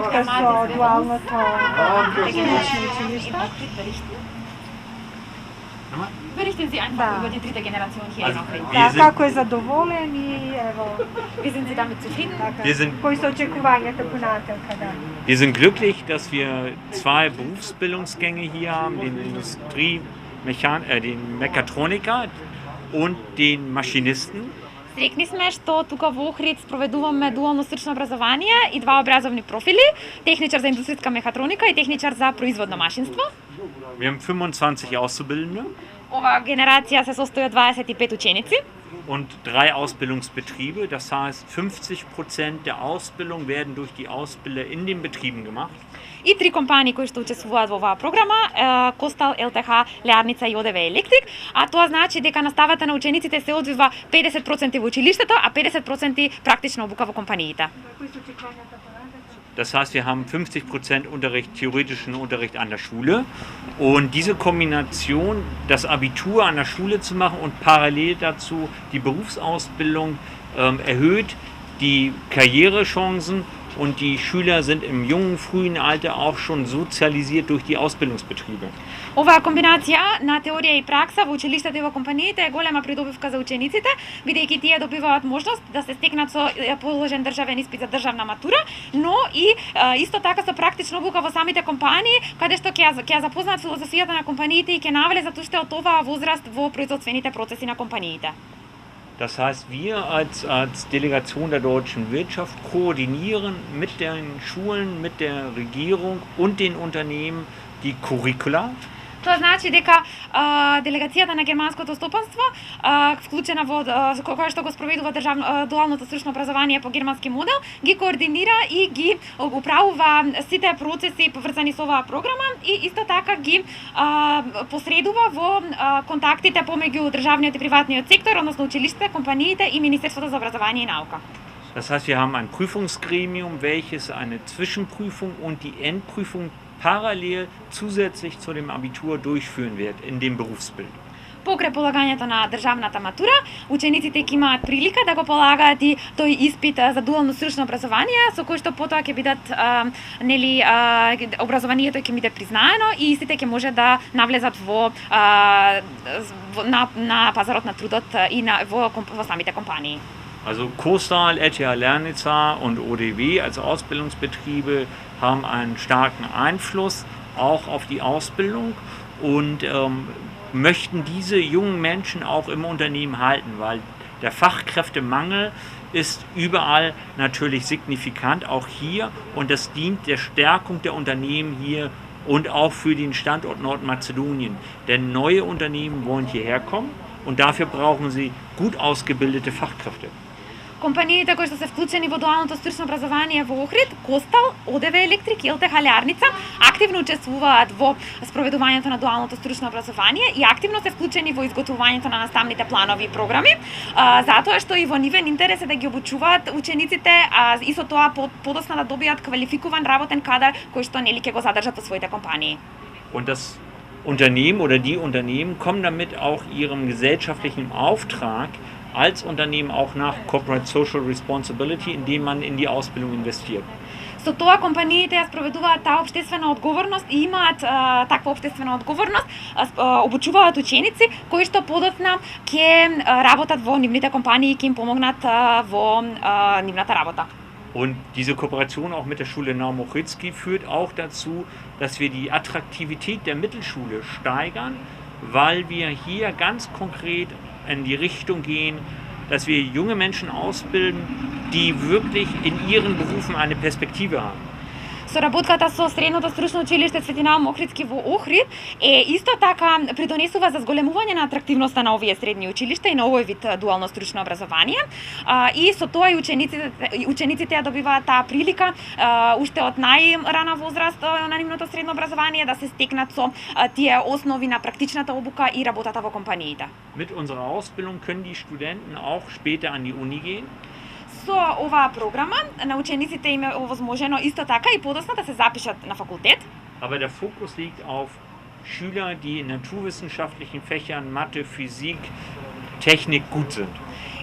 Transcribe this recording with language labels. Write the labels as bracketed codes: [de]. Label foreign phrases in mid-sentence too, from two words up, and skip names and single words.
[mk] за дуалното технично училище? [de] Berichten Sie einfach über die dritte Generation hier in Ohrid. [mk] Да, како е задоволен и ево. [de] Wie sind Sie damit zufrieden? [mk] Кои се очекувањата понатамка, да. [de] Wir sind glücklich, dass wir 2 Berufsbildungsgänge hier haben, den Mechatroniker und den Maschinisten. [mk] Срекни сме што тука во Охрид спроведуваме дуално стручно образование и 2 образовни профили, техничар за индустријска мехатроника и техничар за производно машинство. [de] Wir haben 25 Auszubildende. [mk] Ова генерација се состои од 25 ученици. [de] Und 3 Ausbildungsbetriebe, das heißt 50% der Ausbildung werden durch die Ausbilder in den Betrieben gemacht. [mk] И 3 компании кои што учествуваат во оваа програма, Костал, ЛТХ, Леарница и ОДВ Електрик, а тоа значи дека наставата на учениците се одвива 50% во училиштето, а 50% практична обука во компаниите. [de] Das heißt, wir haben 50% Unterricht, theoretischen Unterricht an der Schule. Und diese Kombination, das Abitur an der Schule zu machen und parallel dazu die Berufsausbildung, erhöht die Karrierechancen und die Schüler sind im jungen, frühen Alter auch schon sozialisiert durch die Ausbildungsbetriebe. [mk] Оваа комбинација на теорија и пракса во училиштата и во компаниите е голема придобивка за учениците, бидејќи тие добиваат можност да се стекнат со положен државен испит за државна матура, но и исто така со практична обука во самите компании, каде што ќе запознаат филозофијата на компаниите и ќе навлезат уште од оваа возраст во производствените процеси на компаниите. [de] Das heißt, wir als Delegation der deutschen Wirtschaft koordinieren mit den Schulen, mit der Regierung und den Unternehmen die Curricula. [mk] Тоа значи дека делегацијата на германското стопанство, вклучена во која што го спроведува дуалното стручно образование по германски модел, ги координира и ги управува сите процеси поврзани со оваа програма и исто така ги посредува во контактите помеѓу државниот и приватниот сектор, односно училиштата, компаниите и Министерството за образование и наука. [de] Das heißt, wir haben ein Prüfungsgremium, welches eine Zwischenprüfung und die Endprüfung parallel zusätzlich zu dem Abitur durchführen wird in dem Berufsbild. [mk] Покрај полагањето на државната матура, учениците ќе имаат прилика да го полагаат и тој испит за дуално стручно образование, со кој што потоа ќе бидат образованието ќе биде признаено и истите ќе може да навлезат на пазарот на трудот и во самите компании. [de] Also Kostal, RTH Lernitza und ODW als Ausbildungsbetriebe haben einen starken Einfluss auch auf die Ausbildung und möchten diese jungen Menschen auch im Unternehmen halten, weil der Fachkräftemangel ist überall natürlich signifikant, auch hier, und das dient der Stärkung der Unternehmen hier und auch für den Standort Nordmazedonien. Denn neue Unternehmen wollen hierher kommen und dafür brauchen sie gut ausgebildete Fachkräfte. [mk] Компаниите кои што се вклучени во дуалното стручно образование во Охрид, Костал, ОДВ Електрик и ЛТХ Леарница, активно учествуваат во спроведувањето на дуалното стручно образование и активно се вклучени во изготвувањето на наставните планови и програми, затоа што и во нивен интерес е да ги обучуваат учениците, и со тоа подоцна да добијат квалификуван работен кадар кој што нели ќе го задржат во своите компании. [de] Und das Unternehmen oder die Unternehmen kommen damit auch ihrem gesellschaftlichen Auftrag als Unternehmen auch nach [en] Corporate Social Responsibility, [de] indem man in die Ausbildung investiert. [mk] Со тоа компаниите ја спроведуваат таа општествена одговорност и имаат таква општествена одговорност, обучуваат ученици кои што подоцна ќе работат во нивните компании и ќе им помогнат во нивната работа. [de] Und diese Kooperation auch mit der Schule Naum-Ochridsky führt auch dazu, dass wir die Attraktivität der Mittelschule steigern, weil wir hier ganz konkret in die Richtung gehen, dass wir junge Menschen ausbilden, die wirklich in ihren Berufen eine Perspektive haben. [mk] Соработката со Средното стручно училиште Свети Наум Охридски во Охрид е исто така придонесува за зголемување на атрактивноста на овие средни училишта и на овој вид дуално стручно образование. И со тоа и учениците ја добиваат таа прилика уште од најрана возраст на нивното средно образование да се стекнат со тие основи на практичната обука и работата во компаниите. [de] Mit unserer Ausbildung können die Studenten auch später an die Uni gehen. [mk] Со оваа програма на учениците им е овозможено исто така и подоцна да се запишат на факултет. [de] Aber der Fokus liegt auf Schüler, die in naturwissenschaftlichen Fächern Mathe, Physik, Technik gut sind.